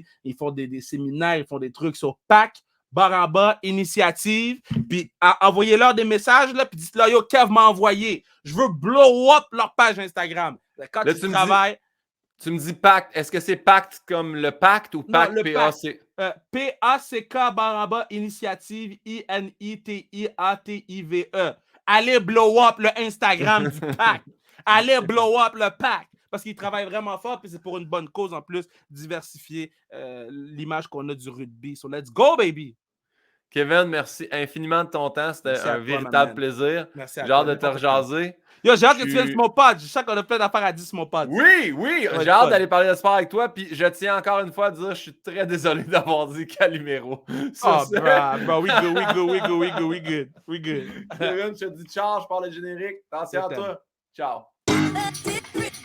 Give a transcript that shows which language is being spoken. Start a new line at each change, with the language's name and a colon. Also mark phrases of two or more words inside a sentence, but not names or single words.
French: Ils font des séminaires, ils font des trucs sur Pack, barre en bas, initiative. Puis envoyez-leur des messages, là, puis dites-leur, yo, Kev m'a envoyé. Je veux
English: blow up
French: leur page Instagram. Quand là, tu travailles. Tu me dis pacte. Est-ce que c'est pacte comme le pacte ou pacte P-A-C? P-A-C-K barre en bas, initiative, I-N-I-T-I-A-T-I-V-E. Allez
English: blow up
French: le Instagram du pack. Allez
English: blow up
French: le pack. Parce qu'ils travaillent vraiment fort, puis c'est pour une bonne cause en plus, diversifier l'image qu'on a du rugby.
English: So let's go, baby!
French: Kevin, merci infiniment de ton temps. C'était un véritable plaisir. Merci à j'ai hâte de te rejaser. Yo, j'ai hâte que tu viennes sur mon pod. Je sais qu'on a plein d'affaires à dire sur mon pod. Oui, j'ai hâte d'aller parler de sport avec toi. Puis je tiens encore une fois à dire, je suis très désolé d'avoir dit Calimero.
English: Bro, we good.
French: Kevin, je te dis ciao, je parle le générique. Attention à toi. Ciao.